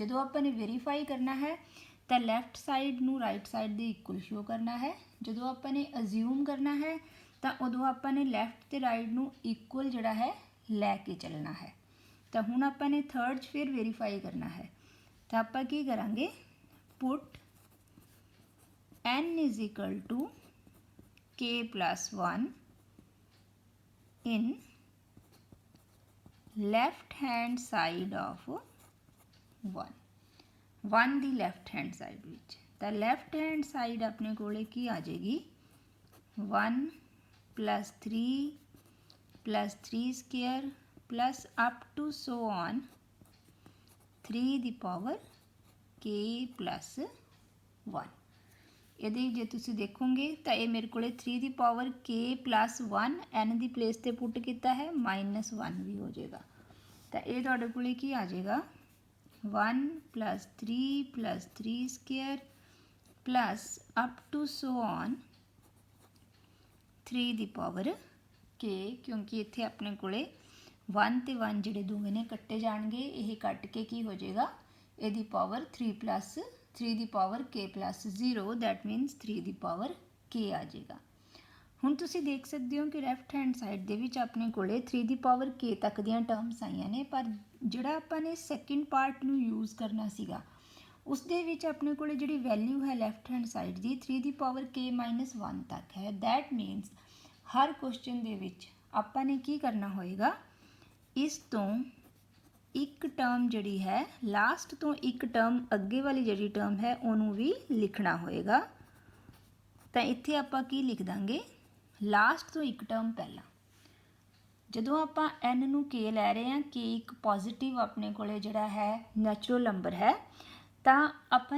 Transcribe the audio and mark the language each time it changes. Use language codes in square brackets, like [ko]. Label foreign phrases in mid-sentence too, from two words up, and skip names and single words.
[pa] ਜੋ ਆਪਣੇ ਵੇਰੀਫਾਈ ਕਰਨਾ ਹੈ ਤੋ [en] left side [pa] नू [en] right side [pa] ਕੇ ਇਕੁਅਲ ਸ਼ੋ ਕਰਨਾ ਹੈ। ਜੋ ਆਪਣੇ ਅਜ਼ਿਊਮ ਕਰਨਾ ਹੈ ਤੋ ਉਦੋਂ ਆਪਣੇ ਲੈਫਟ ਤੋ ਰਾਈਟ ਨੂੰ ਇਕੁਅਲ ਜਿਹੜਾ ਹੈ ਲੈਕੇ ਚਲਣਾ ਹੈ। ਤੋ ਹੁਣ ਆਪਣੇ ਥਰਡ ਫਿਰ ਵੇਰੀਫਾਈ ਕਰਨਾ ਹੈ ਤੋ ਆਪ ਕੀ ਕਰਾਂਗੇ [en] put n is equal to k plus 1 in left hand side of [pa] 1 ਦੀ [en] left hand side [pa] ਵਿੱਚ ਤਾਂ [en] left hand side [pa] ਆਪਣੇ ਕੋਲੇ ਕੀ ਆ ਜਾਏਗੀ 1 plus 3 [en] plus 3 square plus up to so on [pa] 3 ਦੀ power k plus 1 ਇਹਦੇ ਜੇ ਤੁਸੀਂ ਦੇਖੋਗੇ ਤਾਂ ਇਹ ਮੇਰੇ ਕੋਲੇ 3 ਦੀ ਪਾਵਰ k plus 1 n ਦੀ ਪਲੇਸ ਤੇ ਪੁੱਟ ਕੀਤਾ ਹੈ -1 ਵੀ ਹੋ ਜਾਏਗਾ ਤਾਂ ਇਹ ਤੁਹਾਡੇ ਕੋਲੇ ਕੀ ਆ ਜਾਏਗਾ [en] 1 plus 3 plus 3 square plus up to so on [pa] 3 ਦੀ ਪਾਵਰ k ਕਿਉਂਕਿ ਇੱਥੇ ਆਪਣੇ ਕੋਲੇ 1 ਤੇ 1 ਜਿਹੜੇ ਦੋਵੇਂ ਨੇ ਕੱਟੇ ਜਾਣਗੇ ਇਹ ਕੱਟ ਕੇ ਕੀ ਹੋ ਜਾਏਗਾ ਇਹਦੀ ਪਾਵਰ 3 plus 3 ਦੀ ਪਾਵਰ k plus 0 [en] that means [pa] 3 ਦੀ ਪਾਵਰ k ਆ ਜਾਏਗਾ ਹੁਣ ਤੁਸੀਂ ਦੇਖ ਸਕਦੇ ਹੋ ਕਿ [en] left hand side [pa] ਦੇ ਵਿੱਚ ਆਪਣੇ ਕੋਲੇ 3 ਦੀ ਪਾਵਰ k ਤੱਕ ਦੀਆਂ ਟਰਮਸ ਆਈਆਂ ਨੇ ਪਰ ਜਿਹੜਾ ਆਪਾਂ ਨੇ [en] second part [pa] ਨੂੰ ਯੂਜ਼ ਕਰਨਾ ਸੀਗਾ ਉਸ ਦੇ ਵਿੱਚ ਆਪਣੇ ਕੋਲੇ ਜਿਹੜੀ ਵੈਲਿਊ ਹੈ [en] left hand side [pa] ਦੀ 3 ਦੀ ਪਾਵਰ k - 1 ਤੱਕ ਹੈ [en] that means [pa] ਹਰ ਕੁਐਸਚਨ ਦੇ ਵਿੱਚ ਆਪਾਂ ਨੇ ਕੀ ਕਰਨਾ ਹੋਏਗਾ ਇਸ ਤੋਂ ਇੱਕ ਟਰਮ ਜਿਹੜੀ ਹੈ ਲਾਸਟ ਤੋਂ ਇੱਕ ਟਰਮ ਅੱਗੇ ਵਾਲੀ ਜਿਹੜੀ ਟਰਮ ਹੈ ਉਹਨੂੰ ਵੀ ਲਿਖਣਾ ਹੋਏਗਾ ਤਾਂ ਇੱਥੇ ਆਪਾਂ ਕੀ ਲਿਖ ਦਾਂਗੇ ਲਾਸਟ ਤੋਂ ਇੱਕ ਟਰਮ ਪਹਿਲਾਂ ਜਦੋਂ ਆਪਾਂ n ਨੂੰ k ਲੈ ਰਹੇ ਹਾਂ k ਇੱਕ ਪੋਜ਼ਿਟਿਵ ਆਪਣੇ ਕੋਲੇ ਜਿਹੜਾ ਹੈ [en] natural number [pa] ਹੈ ਤਾਂ ਆਪਾਂ